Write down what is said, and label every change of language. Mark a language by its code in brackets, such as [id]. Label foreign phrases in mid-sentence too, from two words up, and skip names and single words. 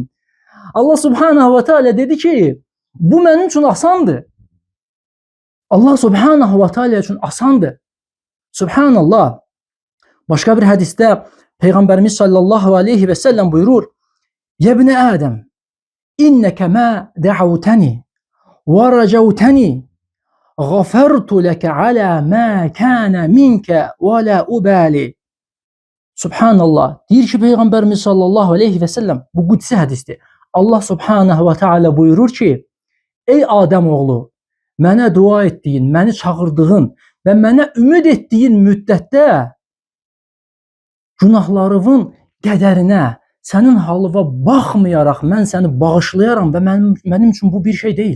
[ar] الله سبحانه وتعالى [az] dedi ki, bu mənim üçün asandır. [ar] الله سبحانه وتعالى [az] üçün asandır. Subhanallah. Başqa bir hədisdə Peyğəmbərimiz [ar] صلى الله عليه وسلم [az] buyurur, [ar] يا ابن آدم، إنك ما دعوتني ورجوتني غفرت لك على ما كان منك ولا أبالي. [az] Subhanallah. Deyir ki, Peyğəmbərimiz [ar] صلى الله عليه وسلم, [az] bu qudsi hədisdir. [ar] الله سبحانه وتعالى [az] buyurur ki, ey Adəm oğlu, mənə dua etdiyin, məni çağırdığın və mənə ümid etdiyin müddətdə günahlarının qədərinə, sənin halıva baxmayaraq mən səni bağışlayaram və mənim üçün bu bir şey deyil.